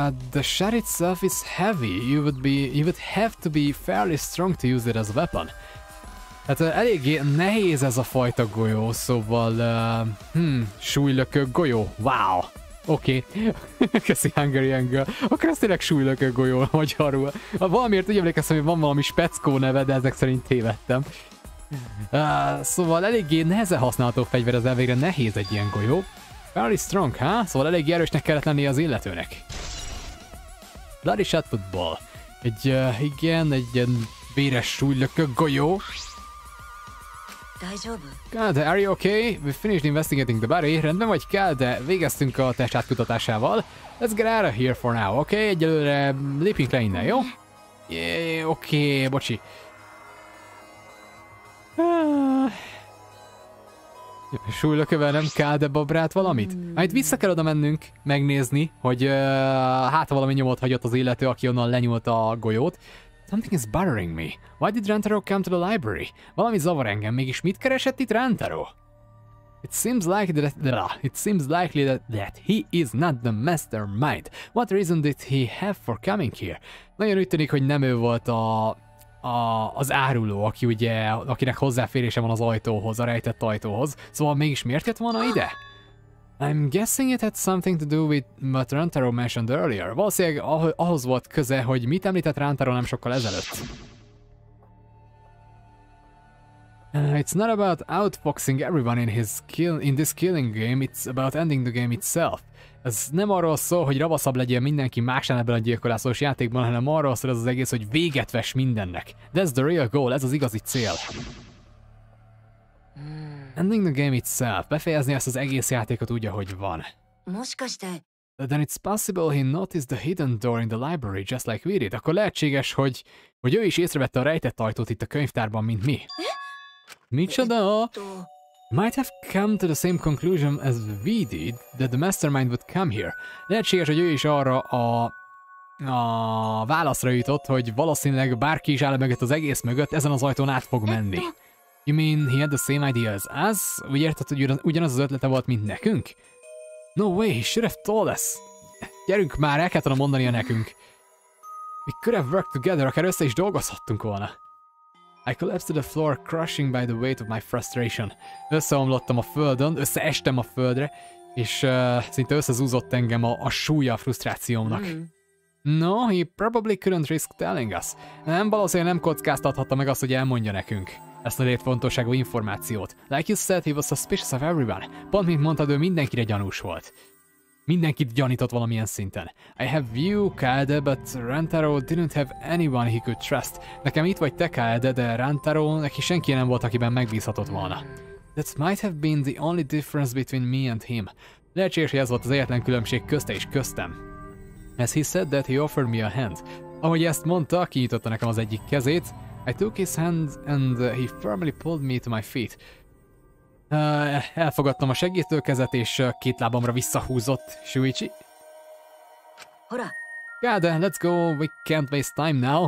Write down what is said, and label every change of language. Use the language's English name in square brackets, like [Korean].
[English] The shot itself is heavy. You would have to be fairly strong to use it as a weapon. [Hungarian] Hát eléggé nehéz ez a fajta golyó, szóval... súlylökő golyó. Wow! Oké. Köszi Hungarian Girl. Akkor ez tényleg súlylökő golyó magyarul. Valamiért úgy emlékeztem, hogy van valami speckó neve, de ezek szerint tévedtem. Szóval eléggé nehezen használható fegyver, ez elvégre nehéz egy ilyen golyó. [English] Very strong, ha? [Hungarian] Szóval eléggé erősnek kellett lennie az illetőnek. [English] Bloody shotput ball. [Hungarian] Igen, egy ilyen véres súlylökő golyó. [English] God, are you okay? We finished investigating the body. [Hungarian] Rendben vagy, kell, de végeztünk a test átkutatásával. [English] Let's get out of here for now, okay? [Hungarian] Egyelőre lépjünk le innen, jó? Yeah, oké, bocsi. Súlylökövel nem kell, de babrát valamit? Hát itt vissza kell oda mennünk, megnézni, hogy hát valami nyomot hagyott az illető, aki onnan lenyúlt a golyót. [English] Something is bothering me. Why did Rantaro come to the library? [Hungarian] Valami zavar engem, mégis mit keresett itt Rantaro? [English] It seems likely that he is not the mastermind. What reason did he have for coming here? [Hungarian] Nagyon úgy tűnik, hogy nem ő volt az áruló, aki ugye, akinek hozzáférése van az ajtóhoz, a rejtett ajtóhoz. Szóval mégis miért jött volna ide? [English] I'm guessing it had something to do with what Rantaro mentioned earlier. [Hungarian] Valószínűleg ahhoz volt köze, hogy mit említett Rantaro nem sokkal ezelőtt. [English] It's not about outfoxing everyone in this killing game, it's about ending the game itself. [Hungarian] Ez nem arról szól, hogy ravaszabb legyen mindenki másán ebben a gyilkolászós játékban, hanem arról szól ez az egész, hogy véget vess mindennek. [English] That's the real goal, [Hungarian] ez az igazi cél. [English] Ending the game itself. [Hungarian] Befejezni ezt az egész játékot úgy, ahogy van. [English] Then it's possible he noticed the hidden door in the library just like we did. [Hungarian] Akkor lehetséges, hogy ő is észrevette a rejtett ajtót itt a könyvtárban, mint mi. Micsoda? [English] Might have come to the same conclusion as we did, that the mastermind would come here. [Hungarian] Lehetséges, hogy ő is arra a válaszra jutott, hogy valószínűleg bárki is áll mögött az egész mögött, ezen az ajtón át fog menni. [English] You mean he had the same idea as us? [Hungarian] Úgy érted, hogy ugyanaz az ötlete volt, mint nekünk? [English] No way, he should have told us. [Hungarian] Gyerünk már, el kellett volna mondania nekünk. [English] We could have worked together, [Hungarian] akár össze is dolgozhattunk volna. [English] I collapsed to the floor, crushing by the weight of my frustration. [Hungarian] Összeomlottam a földön, összeestem a földre, és szinte összezúzott engem a súlya a frusztrációmnak. [English] No, he probably couldn't risk telling us. [Hungarian] Nem, valószínűleg nem kockáztathatta meg azt, hogy elmondja nekünk ezt a létfontosságú információt. [English] Like you said, he was suspicious of everyone. [Hungarian] Pont mint mondtad, ő mindenkire gyanús volt. Mindenkit gyanított valamilyen szinten. [English] I have you, Kaede, but Rantaro didn't have anyone he could trust. [Hungarian] Nekem itt vagy te, Kaede, de Rantaro, neki senki nem volt, akiben megbízhatott volna. [English] That might have been the only difference between me and him. [Hungarian] Lehetséges, hogy ez volt az egyetlen különbség közte és köztem. [English] As he said that, he offered me a hand. [Hungarian] Ahogy ezt mondta, kinyitotta nekem az egyik kezét. [English] I took his hand and he firmly pulled me to my feet. [Hungarian] Elfogadtam a segítőkezet és két lábamra visszahúzott. [English] Shuichi? Kaede, let's go, we can't waste time now.